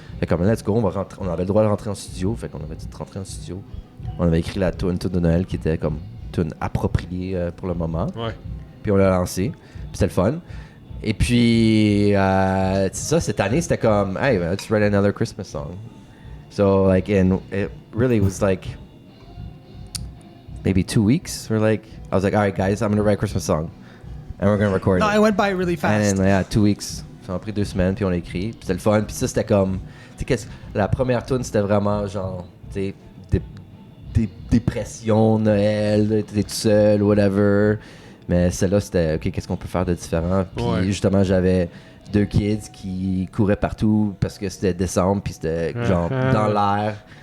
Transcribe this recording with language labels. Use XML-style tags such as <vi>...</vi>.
<fr>Fait comme,</fr> <en>let's go,</en> <fr>on avait le droit de rentrer en studio. Fait qu'on avait dit de rentrer en studio. On avait écrit la tune de Noël qui était comme tune appropriée pour le moment. Ouais. Puis on l'a lancé. Puis c'était le fun. Et puis, c'est ça, cette année, c'était comme, hey,</fr> <en>let's write another Christmas song. So, like, and it really was like maybe 2 weeks. I was like, all right, guys, I'm going to write a Christmas song. And we're going to record it. No, it went by really fast. And then, yeah, 2 weeks.</en> <fr>Ça m'a pris 2 semaines, puis on l'a écrit. Puis c'était le fun. Puis ça, c'était comme, tu sais, la première tune, c'était vraiment genre, tu sais, dépression, Noël, t'étais tout seul, whatever. Mais celle-là, c'était, OK, qu'est-ce qu'on peut faire de différent? Puis justement, j'avais 2 kids qui couraient partout parce que c'était décembre, puis c'était genre dans l'air.</fr>